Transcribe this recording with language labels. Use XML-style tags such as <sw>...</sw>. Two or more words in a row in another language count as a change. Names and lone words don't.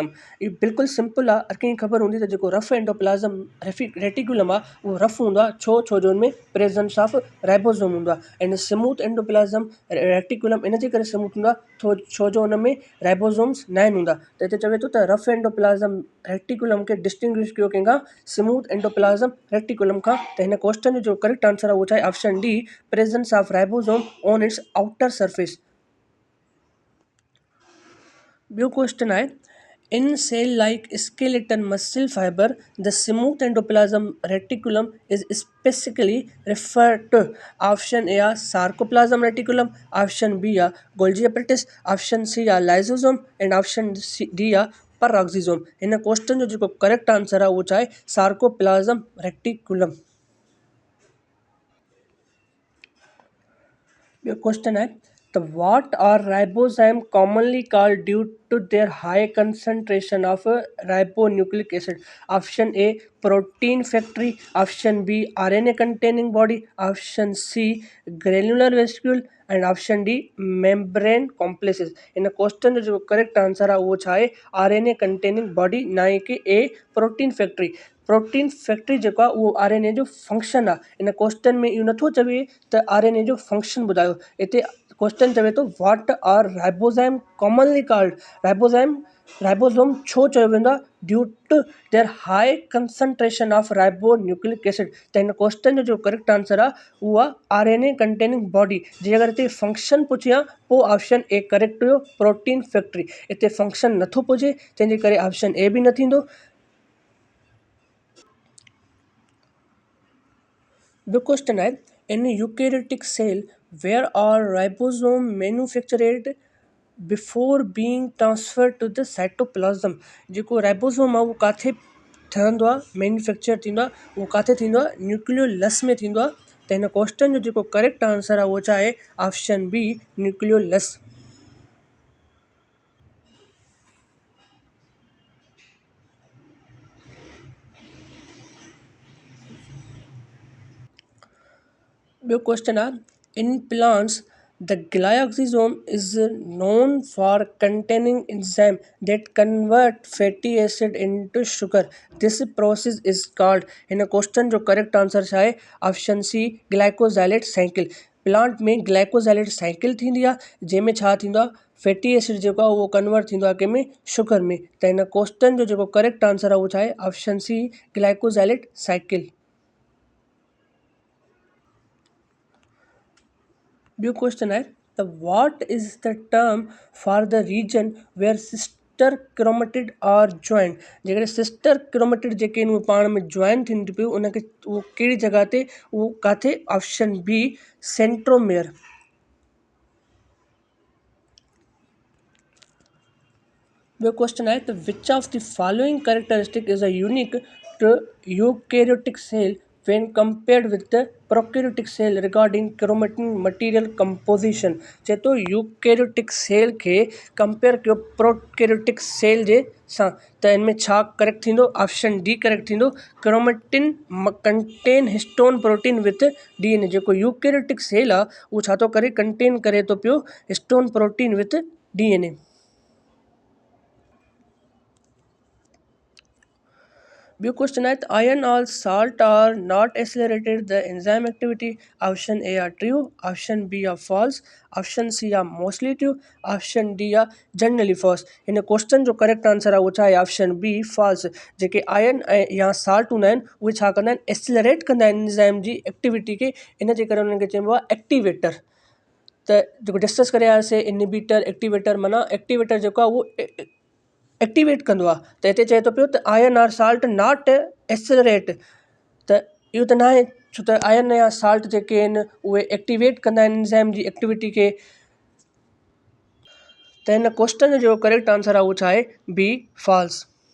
<sd>इहो बिल्कुलु सिंपल आहे। हर कंहिंखे ख़बर हूंदी त जेको</sd> <en>rough endoplasm reticulum</en> <sd>आहे उहो रफ हूंदो आहे, छो जो हुनमें</sd> <en>presence of ribosome</en> <sd>हूंदो आहे। ऐं</sd> <en>smooth endoplasm reticulum</en> <sd>इन जे करे स्मूथ हूंदो आहे छो जो हुन में राइबोसोम्स न हूंदा। त हिते चवे थो त</sd> <en>rough endoplasm reticulum</en> <sd>खे डिस्टिंग्विश कयो कंहिंखां,</sd> <en>smooth endoplasm reticulum</en> <sd>खां। त हिन क्वेश्चन जो</sd> <en>correct answer</en> <sd>आहे उहो छा आहे,</sd> <en>option D, presence of ribosome on its outer surface।</en> <sd>ॿियो क्वेश्चन आहे,</sd> <en>in cell like skeleton muscle fiber the smooth endoplasm reticulum is specifically referred to। option A आहे sarcoplasm reticulum, option B आहे गोल्जी apparatus, option C आहे lysosome and option D आहे पेरोक्सिसोम।</en> <sd>हिन क्वेश्चन जो जेको</sd> <en>correct answer</en> <sd>आहे उहो छा आहे,</sd> <en>sarcoplasm reticulum.</en> <sd>ॿियो क्वेश्चन आहे त</sd> <en>what are ribosome commonly called due to their high concentration of ribonucleic acid. option A protein factory, option B RNA containing body, option C granular vesicle and option D membrane complexes.</en> <sd>इन क्वेश्चन जो जेको</sd> <en>correct answer</en> <sd>आहे उहो छा आहे,</sd> <en>RNA containing body,</en> <sd>ना कि</sd> <en>a protein factory. protein factory</en> <sd>जेको आहे उहो आरएनए जो फंक्शन आहे। इन क्वेश्चन में इहो नथो चवे त आरएनए जो फंक्शन ॿुधायो। हिते क्वेश्चन चवे थो</sd> <en>what are ribosome commonly called.</en> <sd>राइबोसोम छो चयो वेंदो आहे,</sd> <en>due to their high concentration of ribonucleic acid.</en> <sd>त हिन क्वेश्चन जो जेको</sd> <en>correct answer</en> <sd>आहे उहो आहे</sd> <en>RNA containing body.</en> <sd>जे अगरि हिते फंक्शन पुछे हा पोइ</sd> <en>option A correct</en> <sd>हुयो,</sd> <en>protein factory.</en> <sd>हिते फंक्शन नथो पुछे तंहिंजे करे</sd> <en>option A</en> <sd>बि न थींदो। ॿियो क्वेश्चन आहे,</sd> <en>in eukaryotic cell where are ribosome manufactured before being transfer to the cytoplasm.</en> <sd>जेको राइबोसोम आहे उहो किथे ठहंदो आहे, मैन्युफैक्चर थींदो आहे, उहो किथे थींदो आहे, न्यूक्लियोलस में थींदो आहे। त हिन क्वेश्चन जो जेको</sd> <en>correct answer</en> <sd>आहे उहो छा आहे,</sd> <en>option B nucleolus.</en> <sd>ॿियो क्वेश्चन आहे,</sd> <en>in plants the glyoxysome is known for containing enzyme that convert fatty acid into sugar। This process is called।</en> <sd>हिन क्वेश्चन जो</sd> <en>correct answer</en> <sd>छा आहे,</sd> <en>option C glyoxylate cycle.</en> <sd>प्लांट में</sd> <en>glyoxylate cycle</en> <sd>थींदी आहे जंहिंमें छा थींदो आहे,</sd> <en>fatty acid</en> <sd>जेको आहे उहो कन्वर्ट थींदो आहे कंहिंमें, शुगर में। त हिन क्वेश्चन जो जेको</sd> <en>correct answer</en> <sd>आहे उहो छा आहे,</sd> <en>option C glyoxylate cycle.</en> <sd>ॿियो क्वेश्चन आहे त</sd> <en>what is the term for the region where sister chromatid are joint.</en> <sd>जेकॾहिं</sd> <en>sister chromatid</en> <sd>जेके आहिनि उहे पाण में जॉइन थियनि थियूं पियूं, उनखे उहो कहिड़ी जॻह ते, उहो किथे,</sd> <en>option B centromere.</en> <sd>ॿियो क्वेश्चन आहे त</sd> <en>which of the following characteristic is a unique to eukaryotic cell when compared with the prokaryotic cell regarding chromatin material composition।</en> <sd>चए थो</sd> <en>eukaryotic cell</en> <sd>खे कंपेयर कयो</sd> <en>prokaryotic cell</en> <sd>जे सां, त हिन में छा करेक्ट थींदो,</sd> <en>option D correct</en> <sd>थींदो।</sd> <en>chromatin contain histone protein with DNA.</en> <sd>जेको</sd> <en>eukaryotic cell</en> <sd>आहे उहो छा थो करे, कंटेन करे थो पियो</sd> <en>histone protein with DNA.</en> <sd>ॿियो क्वेश्चन आहे त</sd> <en>iron or salt are not accelerated the enzyme activity. option A are true, option B are false, option C are mostly true, option D are generally false.</en> <sd>हिन क्वेश्चन जो</sd> <en>correct answer</en> <sd>आहे उहो छा आहे,</sd> <en>option B false.</en> <sd>जेके आयरन ऐं या साल्ट हूंदा आहिनि उहे छा कंदा आहिनि, एक्सेलरेट कंदा आहिनि एंजाइम जी एक्टिविटी खे, इन जे करे उन्हनि खे चइबो आहे एक्टिवेटर। त जेको डिस्कस करे आयासीं</sd> <en>inhibitor activator,</en> <sd>माना एक्टिवेटर जेको आहे उहो एक्टिवेट कंदो आहे। त हिते चए थो पियो त</sd> <en>iron or salt not accelerate,</en> <sd>त इहो त न आहे, छो त आयरन या साल्ट जेके आहिनि उहे एक्टिवेट कंदा आहिनि एंजाइम जी एक्टिविटी खे। त हिन क्वेश्चन जो</sd> <en>correct answer</en> <sd>आहे उहो छा आहे</sd> <en>B false.</en>